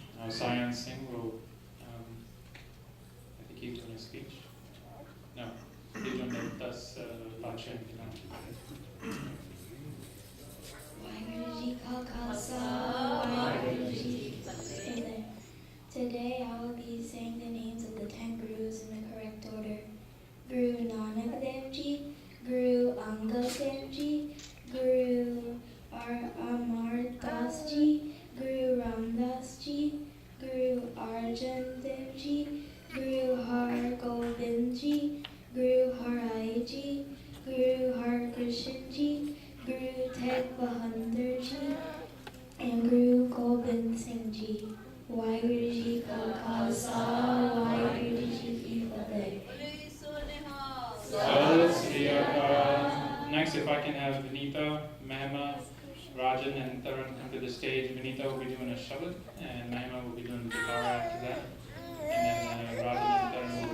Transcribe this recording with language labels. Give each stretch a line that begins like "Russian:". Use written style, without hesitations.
English: Shawn Singh will, I think he's doing a speech. No, he's going to let us Bachan.
Punjabi: Waਹਿਗੁਰੂ ਜੀ ਕਾ ਖਾਲਸਾ, ਵਾਹਿਗੁਰੂ ਜੀ ਕੀ ਫਤਿਹ।
English: Today I will be saying the names of the 10 Gurus in the correct order. Guru Nanak Dev Ji, Guru Angad Dev Ji, Guru Amar Das Ji, Guru Ramdas Ji, Guru Arjan Dev Ji, Guru Har Gobind Ji, Guru Harai Ji, Guru Har Krishan Ji, Guru Teg Bahadur Ji, and Guru Gobind Singh Ji.
Punjabi: Waਹਿਗੁਰੂ ਜੀ ਕਾ ਖਾਲਸਾ, ਵਾਹਿਗੁਰੂ ਜੀ ਕੀ ਫਤਿਹ। Sat Sri Akal.
English: Next, if I can have Vinita, Mahima, Rajan, and Taran come to the stage. Vinita will be doing a shabad, and Mahima will be doing the Gurdwara after that. And then Rajan and Taran